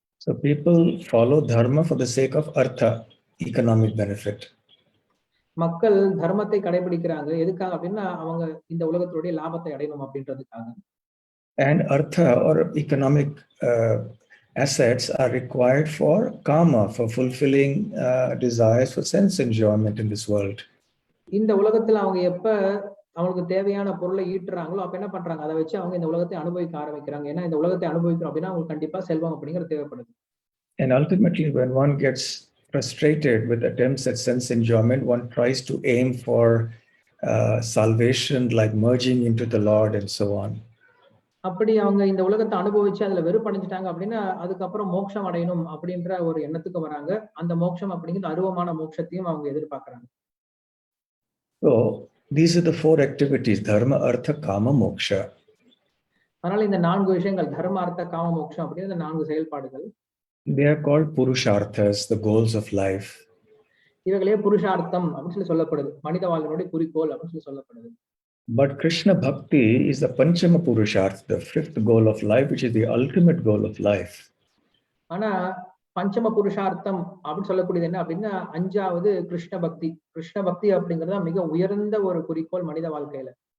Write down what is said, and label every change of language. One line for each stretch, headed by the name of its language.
English: So people follow dharma for the sake of artha, economic benefit.
Tamil: மக்கள் தர்மத்தை கடைபிடிக்கிறாங்க எதுக்காக அப்படின்னா அவங்க இந்த உலகத்தினுடைய லாபத்தை அடையணும் அப்படின்றதுக்காக.
English: And artha or economic assets are required for kama, for fulfilling desires for sense enjoyment in this world.
Tamil: இந்த உலகத்துல அவங்க எப்ப அவங்களுக்கு தேவையான பொருளை ஈட்டுறாங்களோ அப்ப என்ன பண்றாங்க அதை வச்சு அவங்க இந்த உலகத்தை அனுபவிக்க ஆரம்பிக்கிறாங்க. ஏன்னா இந்த உலகத்தை அனுபவிக்கிறோம் அப்படின்னா அவங்களுக்கு கண்டிப்பா செல்வம் அப்படிங்கிறது தேவைப்படுது.
English: And ultimately when one gets frustrated with attempts at sense enjoyment, one tries to aim for salvation, like merging into the Lord and so on.
Tamil: அப்படி அவங்க இந்த உலகத்தை அனுபவிச்சு அதுல வெறுப்படைஞ்சிட்டாங்க அப்படின்னா அதுக்கப்புறம் மோட்சம் அடையணும் அப்படின்ற ஒரு எண்ணத்துக்கு வராங்க. அந்த மோட்சம் அப்படிங்கிறது அருவமான மோட்சத்தையும் அவங்க எதிர்பார்க்கறாங்க.
English: So these are the four activities: dharma, artha, kama, moksha.
Tamil: அதனால இந்த 4 விஷயங்கள் தர்ம அர்த்த காம மோட்சம் அப்படிங்கிற இந்த 4 செயல்பாடுகள்
English: they are called purusharthas, the goals of life.
Tamil: இவைகளே புருஷார்த்தம் அப்படின்னு சொல்லப்படுது. மனித வாழ்வினுடைய குறிக்கோள் அப்படின்னு சொல்லப்படுது.
English: But Krishna Bhakti is the Panchama Purushartha, the 5th goal of life, which is the ultimate goal of life.
Tamil: ஆனா பஞ்சம புருஷார்த்தம் அப்படின்னு சொல்லக்கூடியது என்ன அப்படின்னா 5வது கிருஷ்ண பக்தி. கிருஷ்ண பக்தி அப்படிங்கிறது மிக உயர்ந்த ஒரு குறிக்கோள் மனித வாழ்க்கையில.